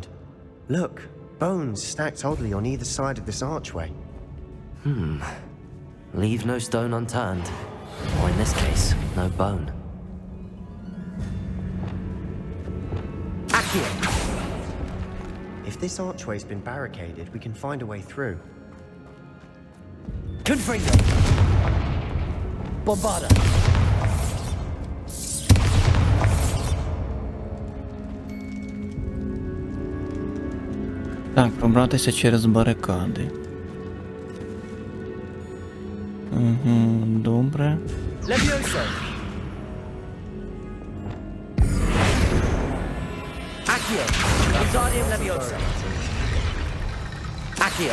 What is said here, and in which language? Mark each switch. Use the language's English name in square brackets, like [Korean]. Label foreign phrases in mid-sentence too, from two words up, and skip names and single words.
[English] Look, bones stacked oddly on either side of this archway. Leave no stone unturned. Or in this case, no bone. Accio! If this archway's been barricaded, we can find a way through. Confringo! Bombarda! [Ukrainian] Так, пробратися через барикади. Угу, добре. [English] Levioso! Accio! Wingardium Leviosa! Accio!